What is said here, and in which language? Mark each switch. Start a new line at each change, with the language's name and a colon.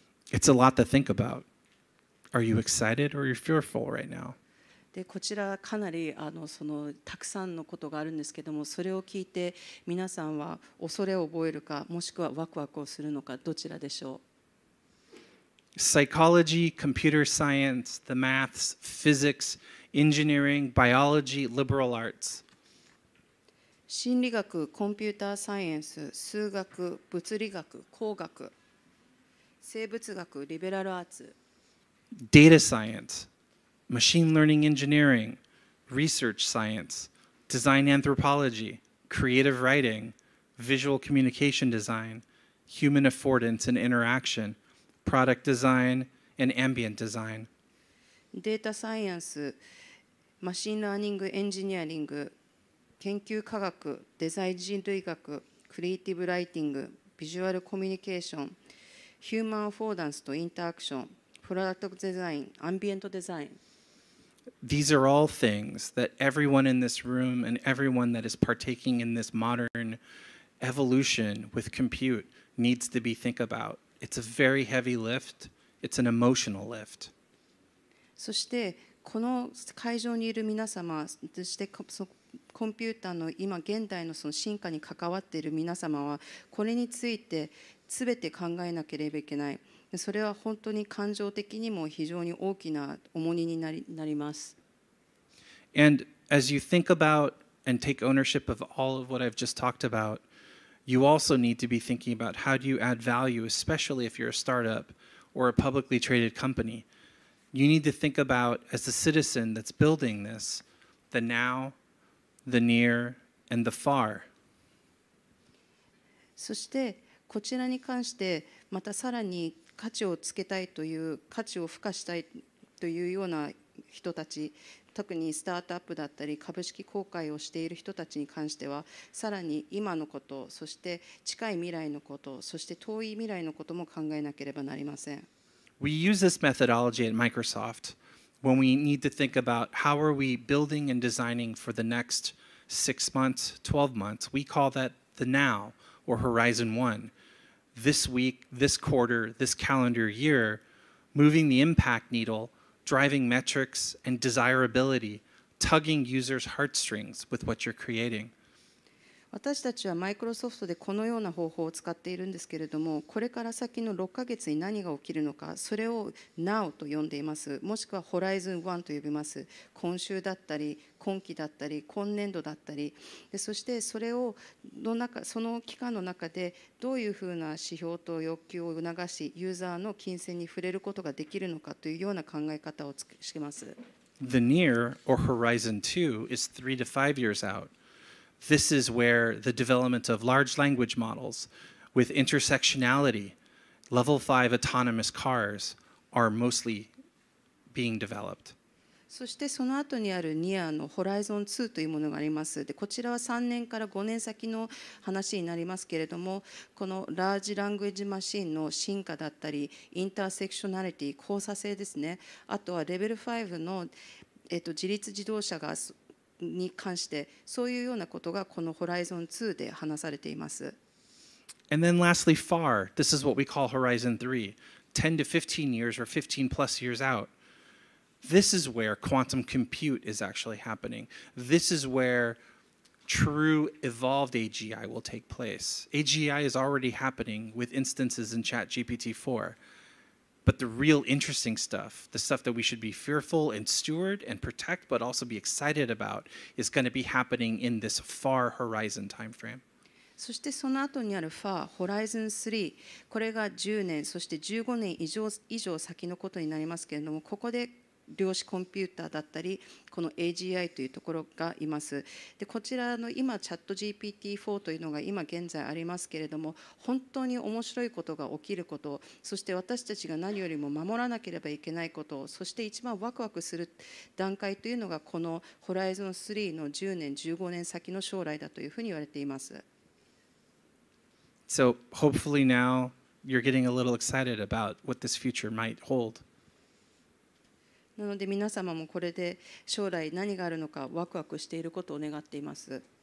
English: It's a lot to think about. Are you excited or are you fearful right now?
Japanese: でこちらかなりたくさんのことがあるんですけども、それを聞いて皆さんは恐れを覚えるか、もしくはワクワクをするのか、どちらでしょう。
English: Psychology, computer science, the maths, physics, engineering, biology, liberal arts.
Japanese: 心理学、コンピューターサイエンス、数学、物理学、工学、生物学、リベラルアーツ。
English: Data science, machine learning engineering, research science, design anthropology, creative writing, visual communication design, human affordance and interaction, product design, and ambient design.
Japanese: データサイエンス、マシンラーニングエンジニアリング、研究科学、デザイン人類学、クリエイティブライティング、ビジュアルコミュニケーション、ヒューマンアフォーダンスとインタラクション、プロダクトデザイン、アンビエントデザイン。
English: These are all things that everyone in this room and everyone that is partaking in this modern evolution with compute needs to be think about. It's a very heavy lift. It's an emotional lift.
Japanese: そしてこの会場にいる皆様、そしてコンピューターの今現代のその進化に関わっている皆様は、これについて全て考えなければいけない。それは本当に感情的にも非常に大きな重荷になります。
English: And as you think about and take ownership of all of what I've just talked about, you also need to be thinking about how do you add value, especially if you're a startup or a publicly traded company. You need to think about, as a citizen that's building this, the now, the near, and the far.
Japanese: そしてこちらに関してまたさらに価値をつけたいという、価値を付加したいというような人たち、特にスタートアップだったり株式公開をしている人たちに関しては、さらに今のこと、そして近い未来のこと、そして遠い未来のことも考えなければなりません。
English: We use this methodology at Microsoft when we need to think about how are we building and designing for the next 6 months, 12 months. We call that the now, or Horizon 1. This week, this quarter, this calendar year, moving the impact needle, driving metrics and desirability, tugging users' heartstrings with what you're creating.
Japanese: 私たちはマイクロソフトでこのような方法を使っているんですけれども、これから先の6ヶ月に何が起きるのか、それを Now と呼んでいます。もしくは Horizon 1と呼びます。今週だったり、今期だったり、今年度だったり、そしてそれをその期間の中でどういうふうな指標と欲求を促し、ユーザーの金銭に触れることができるのかというような考え方をします。
English: The near, or Horizon 2, is 3 to 5 years out. This is where the development of large language models with intersectionality, level 5 autonomous cars are mostly being developed.
Japanese: そしてその後にあるニアの Horizon 2というものがあります。でこちらは3年から5年先の話になりますけれども、このラージラングエッジマシンの進化だったり、インターセクショナリティ、交差性ですね。あとはレベル5の、自立自動車に関して、そういうようなことがこの Horizon 2で話されています。
English: And then lastly, far. This is what we call Horizon 3, 10 to 15 years or 15 plus years out. This is where quantum compute is actually happening. This is where true evolved AGI will take place. AGI is already happening with instances in ChatGPT-4. But the real interesting stuff, the stuff that we should be fearful and steward and protect, but also be excited about, is going to be happening in this far horizon time frame.
Japanese: そしてその後にある FAR、Horizon 3、これが10年、そして15年以上先のことになりますけれども、ここで量子コンピューターだったり、この AGI というところがいます。でこちらの今、チャット GPT-4 というのが今現在ありますけれども、本当に面白いことが起きること、そして私たちが何よりも守らなければいけないこと、そして一番ワクワクする段階というのが、この Horizon 3の10年、15年先の将来だというふうに言われています。
English: So hopefully now you're getting a little excited about what this future might hold.
Japanese: なので皆様もこれで将来何があるのかワクワクしていることを願っています。